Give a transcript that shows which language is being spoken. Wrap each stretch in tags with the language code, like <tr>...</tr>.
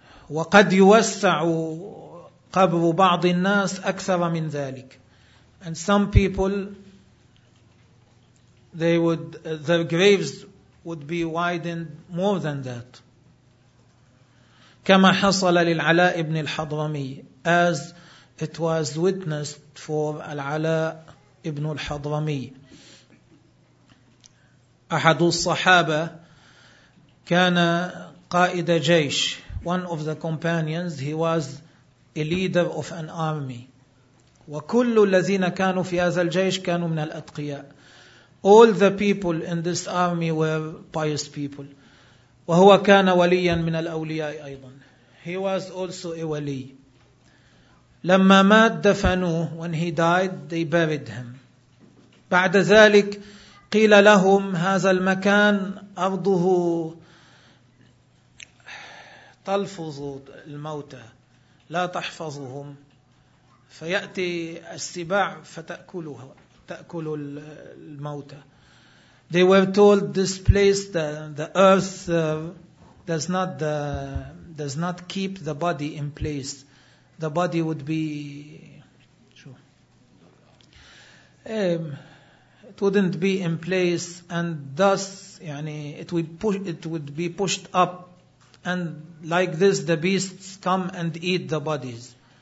<ar>وَقَدْ يُوَسَّعُ قَبْرُ بَعْضِ النَّاسِ أَكْثَرَ مِنْ ذَلِكَ.</ar> <en>And some people, their graves would be widened more than that.</en> <ar>كما حصل للعلاء بن الحضرمي,</ar> <en>as it was witnessed for</en> <ar>العلاء بن الحضرمي. أحد الصحابة كان قائد جيش.</ar> <en>One of the companions, he was a leader of an army.</en> <ar>وكل الذين كانوا في هذا الجيش كانوا من الأتقياء.</ar> <en>All the people in this army were pious people.</en> <ar>وهو كان وليا من الأولياء أيضا.</ar> <en>He was also a wali.</en> <ar>لما مات دفنوه.</ar> <en>When he died, they buried him.</en> <ar>بعد ذلك قيل لهم هذا المكان أرضه تلفظ الموتى لا تحفظهم, فيأتي السباع فتأكلها. تأكل الموتى.</ar> <en>They were told this place, the earth does not keep the body in place. The body would be, it wouldn't be in place, and thus, يعني, it would be pushed up, and like this, the beasts come and eat the bodies.</en>